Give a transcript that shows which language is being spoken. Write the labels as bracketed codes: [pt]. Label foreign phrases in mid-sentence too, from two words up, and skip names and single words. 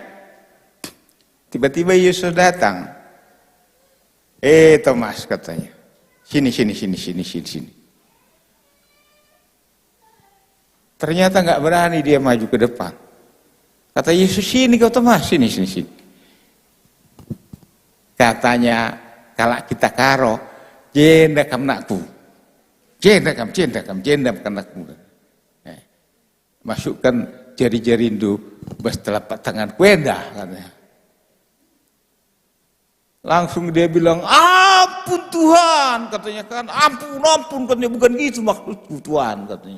[id] Tiba-tiba Yesus datang. Thomas katanya, sini. Ternyata nggak berani dia maju ke depan. Kata Yesus, sini kau Thomas, sini. Katanya, kalau kita karo, [btx] jenda kam nakku. Jenda kam kanakku. [id] Masukkan jari-jari itu bas telapak tangan kuenda katanya. Langsung dia bilang, "Ampun Tuhan," katanya kan. Ampun katanya, bukan gitu maksudku Tuhan katanya.